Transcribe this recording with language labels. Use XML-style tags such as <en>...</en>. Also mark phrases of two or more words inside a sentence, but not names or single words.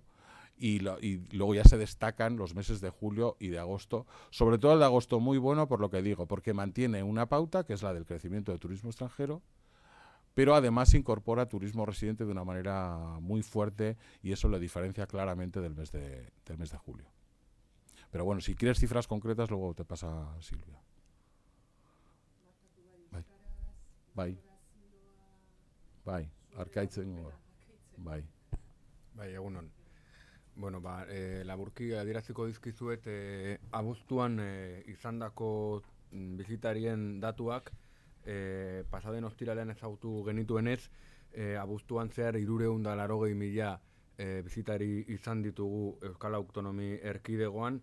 <es>Y luego ya se destacan los meses de julio y de agosto, sobre todo el de agosto muy bueno, por lo que digo, porque mantiene una pauta que es la del crecimiento de turismo extranjero, pero además incorpora turismo residente de una manera muy fuerte, y eso le diferencia claramente del mes de julio. Pero bueno, si quieres cifras concretas, luego te pasa Silvia.</es> <eu>Bai, bai, bai, arkaitzen gora. Bai. Bai, egunon. Bueno, laburki adieraziko dizkizuet abuztuan izandako bisitarien datuak, pasaden ostiralean ezagutu genituenez, abuztuan zehar 380.000 bisitari izan ditugu Euskal Autonomi Erkidegoan.</eu>